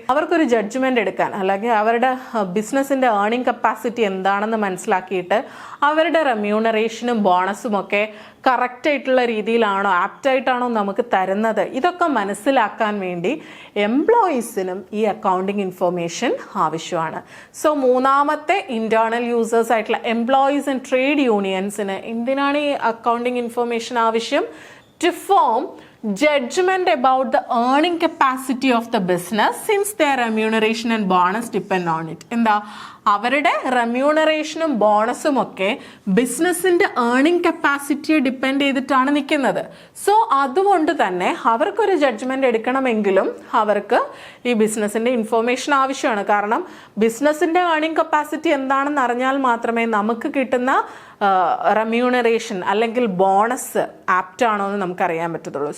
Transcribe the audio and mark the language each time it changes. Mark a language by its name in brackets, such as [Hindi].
[Malayalam] അവർക്കൊരു ജഡ്ജ്മെൻ്റ് എടുക്കാൻ അല്ലെങ്കിൽ അവരുടെ ബിസിനസ്സിൻ്റെ ഏർണിംഗ് കപ്പാസിറ്റി എന്താണെന്ന് മനസ്സിലാക്കിയിട്ട് അവരുടെ റെമ്യൂണറേഷനും ബോണസും ഒക്കെ കറക്റ്റായിട്ടുള്ള രീതിയിലാണോ ആപ്റ്റായിട്ടാണോ നമുക്ക് തരുന്നത്, ഇതൊക്കെ മനസ്സിലാക്കാൻ വേണ്ടി എംപ്ലോയീസിനും ഈ അക്കൗണ്ടിങ് ഇൻഫർമേഷൻ ആവശ്യമാണ്. സോ മൂന്നാമത്തെ ഇൻറ്റേർണൽ യൂസേഴ്സ് ആയിട്ടുള്ള എംപ്ലോയീസ് ആൻഡ് ട്രേഡ് യൂണിയൻസിന് എന്തിനാണ് ഈ അക്കൗണ്ടിങ് ഇൻഫർമേഷൻ ആവശ്യം? [English] To form judgment about the earning capacity of the business since their remuneration and bonus depend on it. [Malayalam] എന്താ, അവരുടെ റെമ്യൂണറേഷനും ബോണസും ഒക്കെ ബിസിനസ്സിൻ്റെ ഏർണിംഗ് കപ്പാസിറ്റിയെ ഡിപ്പെൻഡ് ചെയ്തിട്ടാണ് നിൽക്കുന്നത്. സോ അതുകൊണ്ട് തന്നെ അവർക്കൊരു ജഡ്ജ്മെൻ്റ് എടുക്കണമെങ്കിലും അവർക്ക് ഈ ബിസിനസ്സിൻ്റെ ഇൻഫർമേഷൻ ആവശ്യമാണ്. കാരണം ബിസിനസ്സിൻ്റെ ഏർണിംഗ് കപ്പാസിറ്റി എന്താണെന്ന് അറിഞ്ഞാൽ മാത്രമേ നമുക്ക് കിട്ടുന്ന റെമ്യൂണറേഷൻ അല്ലെങ്കിൽ ബോണസ് ആപ്റ്റ് ആണോ എന്ന് നമുക്കറിയാൻ പറ്റത്തുള്ളൂ.